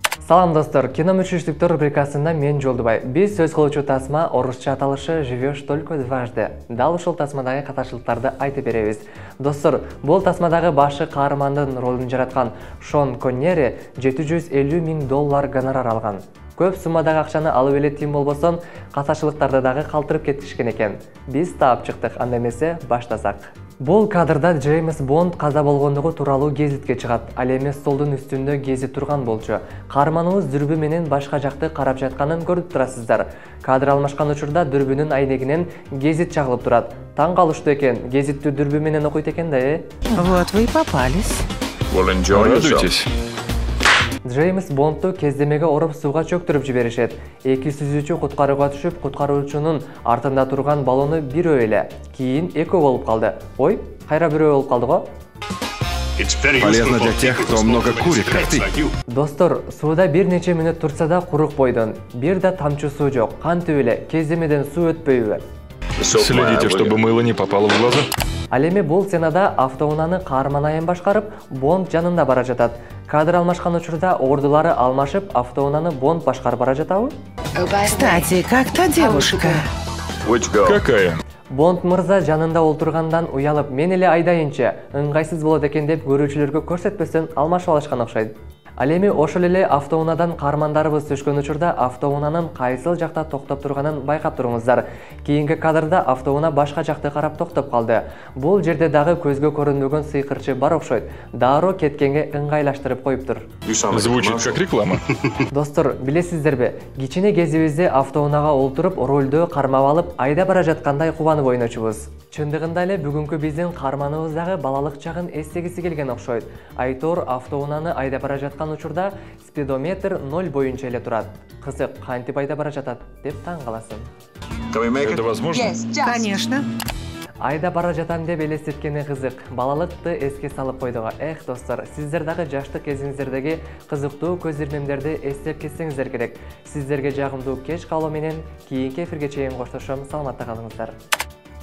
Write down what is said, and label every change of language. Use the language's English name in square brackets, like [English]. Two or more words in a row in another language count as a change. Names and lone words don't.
[Kyrgyz] Салам достор, кино мүчүштүктөр рубрикасында мен Жолдубай. Биз сөз кылуучу тасма орусча аталышы «Живешь только дважды». Дал ушул тасмадагы каташылыктарды айтып беребиз. Достор, бул тасмадагы башы каармандын ролун жараткан Шон Коннери $750 000 гонорар алган. Көп суммадагы акчаны алып эле тим болбосун, каташылыктарды дагы калтырып кетишкен экен. Биз таап чыктык, анда эмесе баштасак. Бул кадрда Джеймс Бонд каза болгондугу тууралуу гезитке чыгат. Ал эми столдун үстүндө гезит турган болчу. Каарманыбыз дүрбү менен башка жакты карап жатканын көрүп турасыздар. Кадр алмашкан учурда дүрбүнүн айнегинен гезит чагылып турат. Таң калыштуу экен, гезиттүү дүрбү менен окуйт экен да, [Russian] Вот вы и попались. Радуйтесь. [Kyrgyz] Джеймс Бондту кездемеге уруп сууга чөктүрүп жиберишет. Эки сүзүүчү куткарууга түшүп, куткаруучунун артында турган баллону бирөө эле. Кийин экөө болуп калды. Ой, кайра бирөө болуп калды го? [Russian] Полезно для тех, кто много курит, как ты. [Kyrgyz] Достор, сууда бир нече мүнөт турса да курук бойдон. Бир да тамчы суу жок. Кантип эле кездемеден суу өтпөйбү? [Russian] Следите, чтобы мыло не попало в глаза. [Kyrgyz] Ал эми бул сценада автоунааны каарман айым башкарып, Бонд жанында бара жатат. Кадр алмашкан учурда ордулары алмашып, автоунааны Бонд башкарып бара жатабы? [Russian] Кстати, как та девушка? Какая? [Kyrgyz] Бонд мырза жанында олтургандан уялып, мен эле айдайынчы, ыңгайсыз болот экен деп көрүүчүлөргө көрсөтпөстөн алмашып алышкан окшойт. Ал эми ошол эле автоунаадан каармандарыбыз түшкөн учурда автоунаанын кайсыл жакта токтоп турганын байкап туруңуздар. Кийинки кадрда автоунаа башка жакты карап токтоп калды. Бул жерде дагы көзгө көрүнбөгөн сыйкырчы бар окшойт. Дароо кеткенге ыңгайлаштырып коюптур. [Russian] Звучит как реклама. [Kyrgyz] Достор, билесиздерби, кичине кезибизде автоунаага олтуруп, рөлдө кармап алып, айда бара жаткандай кубанып ойночубуз. Чындыгында эле бүгүнкү биздин каарманыбыз дагы балалык чагын эстегиси келген окшойт. Айтор автоунааны айда бара жаткан учурда спидометр 0 боюнча эле турат. Кызык, кантип айда бара жатат деп таң каласың. [Russian] Это возможно? Конечно. [Kyrgyz] Айда бара жатам деп элестеткени кызык. Балалыкты эске салып койдуго. Эх, достор, сиздер дагы жаштык кезиңиздердеги кызыктуу көз ирмемдерди эстеп кетсеңиздер керек. Сиздерге жагымдуу кеч калуу менен кийинки эфирге чейин коштошом. Саламатта калыңыздар.